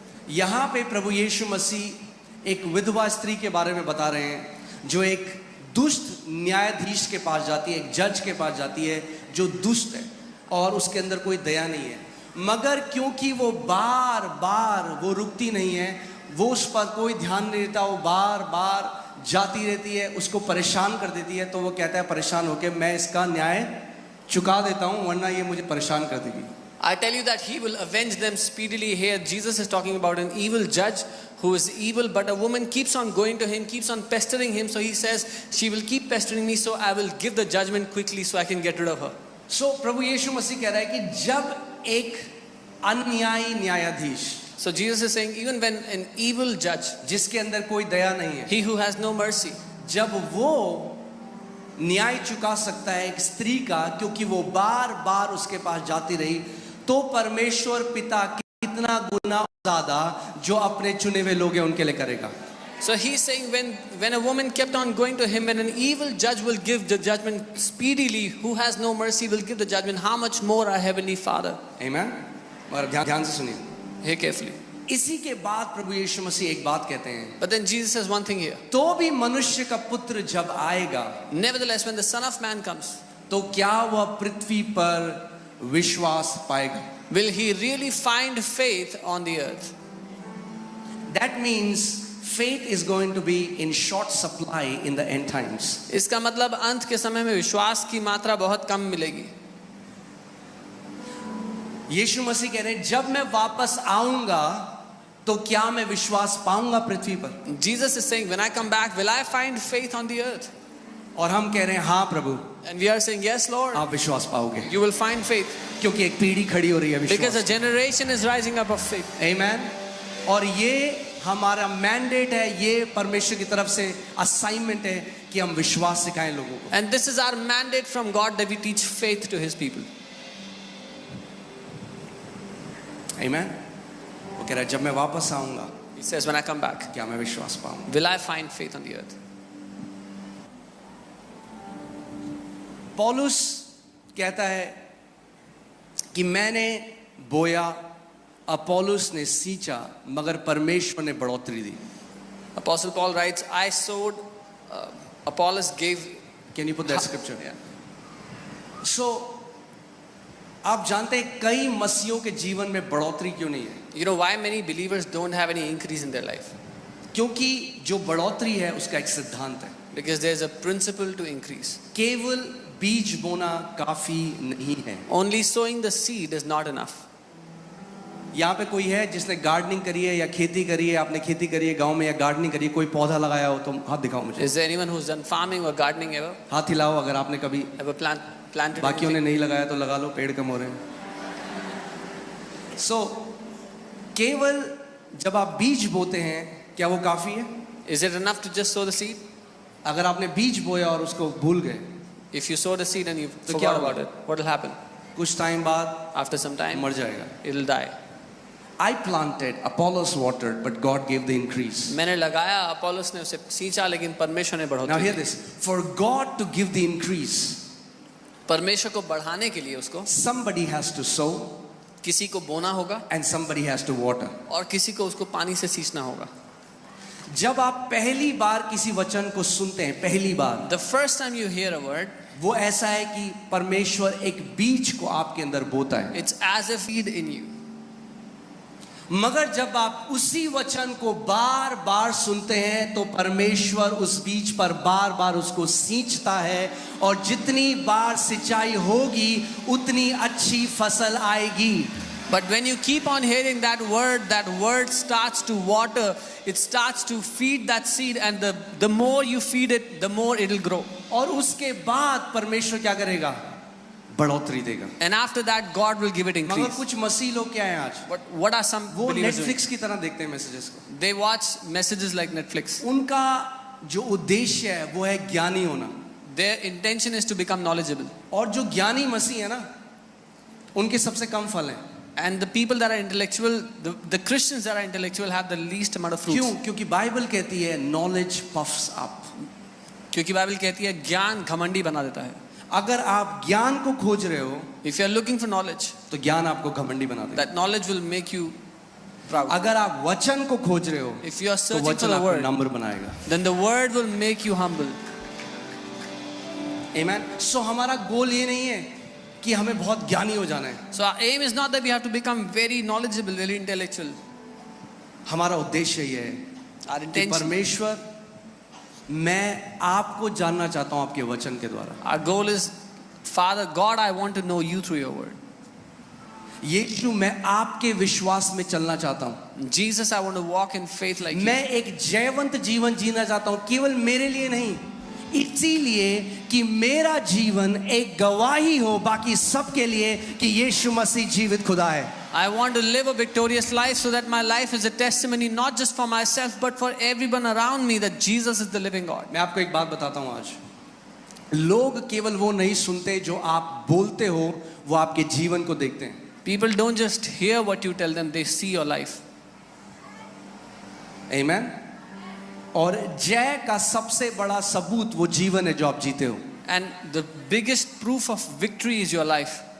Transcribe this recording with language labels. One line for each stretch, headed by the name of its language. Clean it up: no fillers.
Hindi: यहां पे प्रभु यीशु मसीह एक विधवा स्त्री के बारे में बता रहे हैं जो एक दुष्ट न्यायाधीश के पास जाती है, एक जज के पास जाती है जो दुष्ट है और उसके अंदर कोई दया नहीं है. मगर क्योंकि वो बार बार वो रुकती नहीं है, वो उस पर कोई ध्यान नहीं देता, वो बार बार जाती रहती है, उसको परेशान कर देती है, तो वो कहता है परेशान होकर, मैं इसका न्याय चुका देता हूं वरना ये मुझे परेशान कर देगी.
English: I tell you that he will avenge them speedily. Here Jesus is talking about an evil judge who is evil, but a woman keeps on going to him, keeps on pestering him. So he says, she will keep pestering me, so I will give the judgment quickly so I can get rid of her.
Hindi: So प्रभु यीशु मसीह कह रहा है कि जब एक अन्यायी न्यायाधीश,
English: So Jesus is saying, even when an evil judge,
Hindi: जिसके अंदर कोई दया नहीं है,
English: he who has no mercy,
Hindi: जब वो न्याय चुका सकता है एक स्त्री का क्योंकि वो बार बार उसके पास जाती रही, तो परमेश्वर पिता कितना गुना ज्यादा जो अपने चुने हुए लोग हैं उनके लिए करेगा.
English: So he's saying when a woman kept on going to him, when an evil judge will give the judgment speedily, who has no mercy will give the judgment, how much more our heavenly Father.
Hindi: Amen. और ध्यान से सुनिए.
English: Hear carefully.
Hindi: इसी के बाद प्रभु यीशु मसीह एक बात कहते हैं.
English: But then Jesus says one thing here.
Hindi: तो भी मनुष्य का पुत्र जब आएगा,
English: Nevertheless, when the Son of Man comes,
Hindi: तो क्या वह पृथ्वी पर विश्वास पाएगा?
English: will he really find faith on the earth? That means faith is going to be in short supply in the end times.
Hindi: इसका मतलब अंत के समय में विश्वास की मात्रा बहुत कम मिलेगी. यीशु मसीह कह रहे हैं जब मैं वापस आऊंगा तो क्या मैं विश्वास पाऊंगा पृथ्वी पर?
English: Jesus is saying, when I come back, will I find faith on the earth?
Hindi: और हम कह रहे हैं हाँ प्रभु,
English: And we are saying, yes, Lord,
Hindi: आप विश्वास पाओगे
English: you will find faith.
Hindi: क्योंकि एक पीढ़ी खड़ी हो रही है
English: Because a
Hindi: विश्वास.
English: generation is rising up of faith. Amen.
Hindi: और ये हमारा मैंडेट है, ये परमेश्वर की तरफ से असाइनमेंट है कि हम विश्वास सिखाएं लोगों को.
English: And this is our mandate from God, that we teach faith to His people. Amen.
Hindi: वो कह रहा है जब मैं वापस आऊंगा
English: He says, when I come back,
Hindi: क्या मैं विश्वास पाऊंगा?
English: will I find faith on the earth?
Hindi: पौलुस कहता है कि मैंने बोया, अपोलोस ने सींचा, मगर परमेश्वर ने बढ़ोतरी दी.
English: Apostle Paul writes, I sowed, Apollos gave. Can you put that scripture? Yeah.
Hindi: So आप जानते हैं कई मसीहों के जीवन में बढ़ोतरी क्यों नहीं है?
English: You know why many believers don't have any increase in their life?
Hindi: क्योंकि जो बढ़ोतरी है उसका एक सिद्धांत है.
English: Because there's a principle to increase.
Hindi: केवल बीज बोना काफी नहीं है.
English: Only sowing the seed is not enough.
Hindi: यहाँ पे कोई है जिसने गार्डनिंग करी है या खेती करी है, आपने खेती करी है गांव में या गार्डनिंग करी है, कोई पौधा लगाया हो तो हाथ दिखाओ मुझे.
English: Is there anyone who's done farming or gardening ever?
Hindi: हाथ हिलाओ अगर आपने कभी.
English: Ever planted?
Hindi: बाकियों ने
English: anything?
Hindi: नहीं लगाया तो लगा लो, पेड़ कम हो रहे हैं. So केवल जब आप बीज बोते हैं क्या वो काफी है?
English: Is it enough to just sow the seed?
Hindi: अगर आपने बीज बोया और उसको भूल गए,
English: If you sow the seed and you
Hindi: तो क्या
English: forgot
Hindi: होगा?
English: about it, what will happen?
Hindi: कुछ टाइम बाद
English: After some time,
Hindi: मर जाएगा.
English: it'll die. I planted, Apollos watered, but God gave the increase.
Hindi: मैंने लगाया, अपोलोस ने उसे सींचा, लेकिन परमेश्वर ने
English: Now
Hindi: बढ़ोतरी
English: hear
Hindi: की।
English: this. For God to give the increase,
Hindi: परमेश्वर को बढ़ाने के लिए उसको
English: somebody has to sow
Hindi: किसी को बोना होगा
English: and somebody has to water.
Hindi: और किसी को उसको पानी से सींचना होगा। जब आप पहली बार किसी वचन को सुनते हैं, पहली बार,
English: The first time you hear a word,
Hindi: वो ऐसा है कि परमेश्वर एक बीज को आपके अंदर बोता है।
English: it's as a seed in you.
Hindi: मगर जब आप उसी वचन को बार बार सुनते हैं तो परमेश्वर उस बीज पर बार बार उसको सींचता है, और जितनी बार सिंचाई होगी उतनी अच्छी फसल आएगी।
English: But when you keep on hearing that word starts to water, it starts to feed that seed, and the more you feed it, the more it will grow.
Hindi: और उसके बाद परमेश्वर क्या करेगा? बढ़ोतरी देगा।
English: And after that, God will give it
Hindi: मगर
English: increase.
Hindi: कुछ मसीह लोग क्या हैं आज?
English: But what are some
Hindi: वो
English: believers doing?
Hindi: नेटफ्लिक्स की तरह देखते हैं मैसेजेस को।
English: They watch messages like Netflix.
Hindi: उनका जो उद्देश्य है वो है ज्ञानी होना।
English: Their intention is to become knowledgeable.
Hindi: और जो ज्ञानी मसीह है ना, उनके सबसे कम फल हैं।
English: And the people that are intellectual, the Christians that are intellectual have the least amount of fruits.
Hindi: क्यों? क्योंकि बाइबल कहती है
English: knowledge puffs up।
Hindi: क्योंकि बाइबल कहती है ज्ञान घमंडी बना देता है। अगर आप ज्ञान को खोज रहे हो
English: If you are looking for knowledge,
Hindi: तो ज्ञान आपको घमंडी बना देगा।
English: that knowledge will make you proud.
Hindi: अगर आप वचन को खोज रहे हो
English: If you are
Hindi: तो
English: searching for
Hindi: वचन
English: the
Hindi: आपको
English: word,
Hindi: नंबर बनाएगा।
English: then the word will make you humble. Amen।
Hindi: सो हमारा गोल ये नहीं है कि हमें बहुत ज्ञानी हो जाना है।
English: So our aim is not that we have to become very knowledgeable, very intellectual.
Hindi: हमारा उद्देश्य ये है
English: Our
Hindi: कि
English: intention,
Hindi: परमेश्वर, मैं आपको जानना चाहता हूं आपके वचन के द्वारा।
English: our goal is, Father God, I want to know you through your word.
Hindi: यीशु, मैं आपके विश्वास में चलना चाहता हूं।
English: Jesus, I want to walk in faith like you.
Hindi: मैं एक जयवंत जीवन जीना चाहता हूं, केवल मेरे लिए नहीं, इसीलिए कि मेरा जीवन एक गवाही हो बाकी सबके लिए कि यीशु मसीह जीवित खुदा है।
English: I want to live a victorious life so that my life is a testimony not just for myself but for everyone around me that Jesus is the living God.
Hindi: मैं आपको एक बात बताता हूं आज, लोग केवल वो नहीं सुनते जो आप बोलते हो, वो आपके जीवन को देखते हैं।
English: People don't just hear what you tell them, they see your life. Amen।
Hindi: और जय का सबसे बड़ा सबूत वो जीवन है जो आप जीते हो।
English: And the biggest proof of victory is your life.